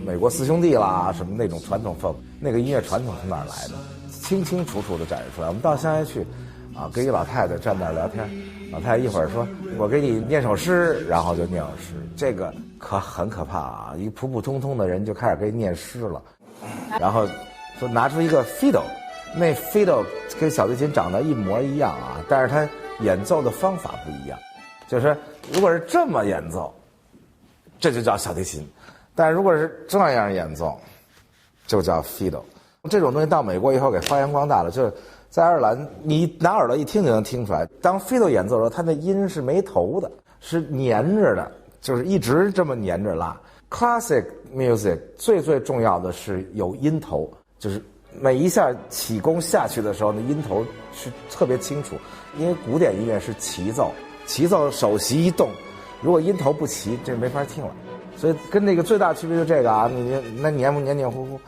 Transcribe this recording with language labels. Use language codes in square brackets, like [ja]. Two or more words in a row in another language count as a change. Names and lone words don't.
[zh] 美國四兄弟啦什麼那種傳統 folk， 那個音樂傳統從哪兒來的，清清楚楚的展示出來。我們到鄉下去啊，跟一個老太太站那兒聊天，老太太一會兒說我給你念首詩，然後就念首詩，這個可很可怕啊，一普普通通的人就開始給你念詩了，然後就拿出一個 fiddle，那 fiddle 跟小提琴長得一模一樣啊，但是它演奏的方法不一樣，就是如果是這麼演奏，這就叫小提琴，但如果是這樣演奏，就叫 fiddle。這種東西到美國以後給發揚光大了，就是在愛爾蘭，你拿耳朵一聽就能聽出來，當 fiddle 演奏的時候，它的音是沒頭的，是粘着的，就是一直這麼粘着拉。 [en] Classic music [zh] 最重要的是有音頭，就是每一下起弓下去的時候，那音頭是特別清楚。因為古典音樂是齊奏，齊奏首席一動，如果音頭不齊，這沒法聽了。所以跟那個最大區別就這個啊，你那黏不黏黏糊糊。